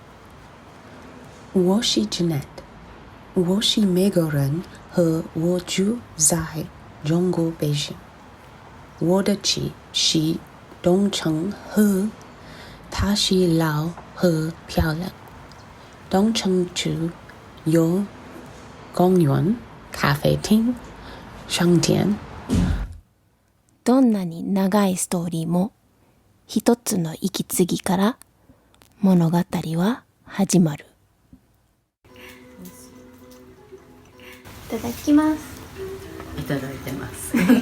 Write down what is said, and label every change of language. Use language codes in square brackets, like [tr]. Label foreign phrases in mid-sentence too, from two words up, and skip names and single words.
[zh] 我是 Jeannette， 我是美国人和我住在中国北京。我的妻是东城河，她是老和漂亮。东城区有公園、咖啡厅、商店。 [ja] どんなに長いストーリーも一つの息継ぎから物語は始まる。いただきます。いただいてます